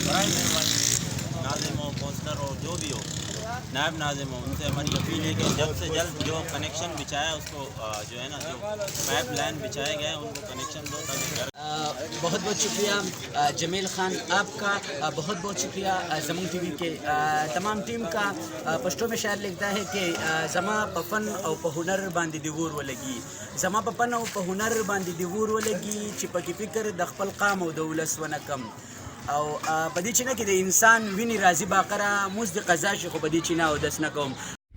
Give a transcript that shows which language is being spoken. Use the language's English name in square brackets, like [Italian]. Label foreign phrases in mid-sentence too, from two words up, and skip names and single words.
[Urdu] برائے مہربانی ناظم ہو، مصدر ہو، جو بھی ہو، نائب ناظم ہو، ان سے ہماری اپیل ہے کہ جلد سے جلد جو کنیکشن بچھایا اس کو جو ہے نا جو پائپ لائن بچھائے گئے ان کو کنیکشن دو، تاکہ گھر۔ بہت بہت شکریہ جمیل خان آپ کا، بہت بہت شکریہ زمون ٹی وی کے تمام ټیم کا۔ پښتو میں شاعر لکھتا ہے کہ [Pashto] زما په فن او په هنر باندې دی ور ولګي، زما په فن او په هنر باندې دی ور ولګي، چې پکې فکر د خپل قام او د ولس ونه کم، او په دې چینه کې د انسان ویني راځي باقره موږ د قضا شي، خو په دې چینه او دس نه کوم،